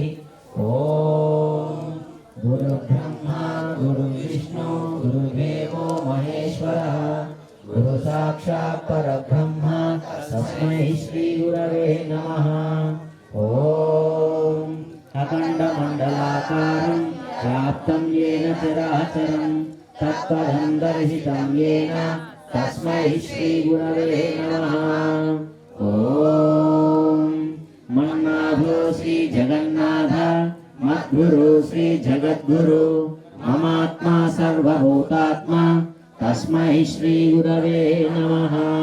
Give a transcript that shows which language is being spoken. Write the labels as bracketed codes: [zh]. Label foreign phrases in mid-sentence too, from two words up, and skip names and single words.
[sa] ఓం గురు బ్రహ్మ గురు విష్ణు గురుదేవో మహేశ్వరః, గురు సాక్షాత్ పరబ్రహ్మ తస్మై శ్రీ గురవే నమః. ఓం అఖండ మండలాకారం వ్యాప్తం येन చరాచరం తత్పదం దర్శితం येन तस्मै श्री गुरवे नमः। ओम मन्नाभो श्री जगन्नाथ मद्गुरु श्री जगद्गुरु ममात्मा सर्वभूतात्मा तस्मै श्री गुरवे नमः।